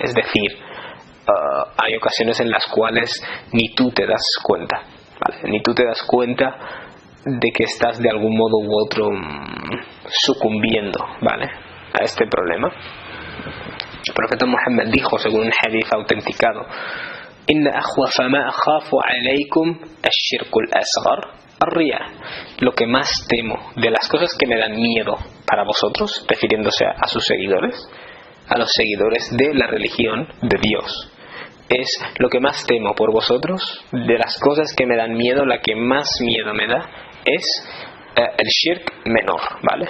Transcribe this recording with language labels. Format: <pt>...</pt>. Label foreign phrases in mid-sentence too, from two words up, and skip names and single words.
<es>Es decir, hay ocasiones en las cuales ni tú te das cuenta, ¿vale? Ni tú te das cuenta de que estás de algún modo u otro sucumbiendo, ¿vale?, a este problema. El profeta Muhammad dijo, según un hadith autenticado:</es> <ar>إن أخوف ما أخاف عليكم الشرك الأصغر الرياء.</ar> <es>Lo que más temo de las cosas que me dan miedo para vosotros, refiriéndose a sus seguidores, a los seguidores de la religión de Dios, es lo que más temo por vosotros. De las cosas que me dan miedo, la que más miedo me da es el shirk menor, ¿vale?</es>